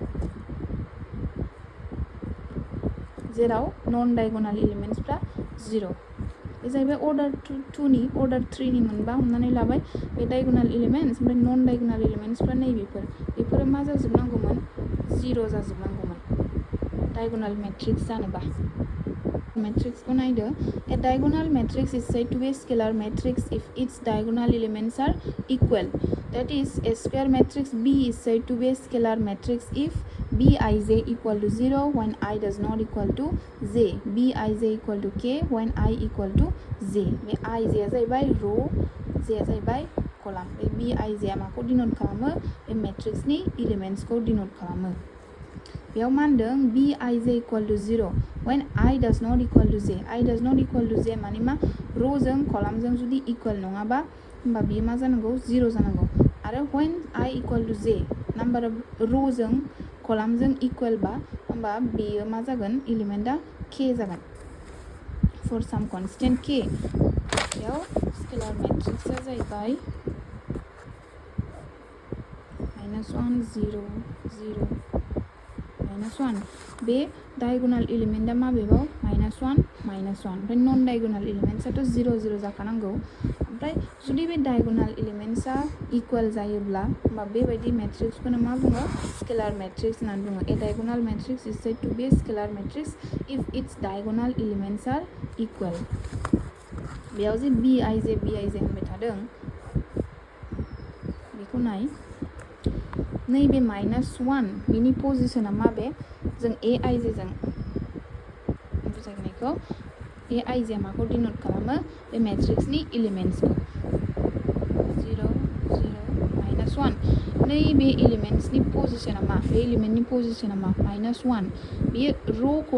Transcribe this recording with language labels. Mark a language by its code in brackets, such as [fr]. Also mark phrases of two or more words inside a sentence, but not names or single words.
[brx] जेराव नन डायगोनाल एलिमेन्ट्सफ्रा 0 बे जाहैबाय अर्डार 2 नि अर्डार 3 नि मोनबा हमनानै लाबाय बे [en] diagonal elements [brx] ओमफ्राय नन डायगोनाल एलिमेन्ट्सफ्रा बेफोरो मा जाजोबनांगौमोन 0 जाजोबनांगौमोन [en] diagonal matrix [brx] जानोबा मेट्रिक्सखौ नायदो [en] a diagonal matrix is said to be a scalar matrix if its diagonal elements are equal that is a square matrix B is said to be a scalar matrix if Bij equal to 0 when I does not equal to j Bij equal to k when I equal to j [brx] बे I j आ जाहैबाय रो j आ जाहैबाय कलाम बे Bij आ माखौ डिनोट खालामो बे मेट्रिक्सनि एलिमेन्ट्सखौ डिनोट खालामो बेयाव मा होनदों [en] Bij equal to 0 when I does not equal to j [brx] I does not equal to j माने मा रोजों कलामजों जुदि इक्वल नङाबा होमबा बियो मा जानांगौ 0 जानांगौ आरो [en] when I equal to j number of [brx] रोजों कलामजों इक्वल बा होमबा बेयो मा जागोन एलिमेन्टआ k जागोन [en] for some constant k [brx] बेयाव स्केलार मेट्रिक्सआ जाहैबाय -1 0 0 -1 बे डायगोनाल एलिमेन्टआ माबेबाव -1 -1 ओमफ्राय नन डायगोनाल एलिमेन्टसाथ' 0 0 जाखानांगौ ओमफ्राय जुदि बे डायगोनाल एलिमेन्टसा इकुवेल जायोब्ला होमबा बेबायदि मेट्रिक्सखौनो मा बुङो [en] scalar matrix [brx] होननानै बुङो [en] a diagonal matrix is said to be scalar matrix if its diagonal elements are equal [brx] बेयाव जे bij होनबाय थादों बेखौ नाय नैबे -1 बिनि पजिशना माबे जों aij जों बुजायनायखौ aij माखौ डिनोट खालामो बे मेट्रिक्सनि एलिमेन्ट्सखौ 0 0 -1 नैबे एलिमेन्ट्सनि पजिशना मा बे एलिमेन्टनि पजिशना मा -1 बेयो र'खौ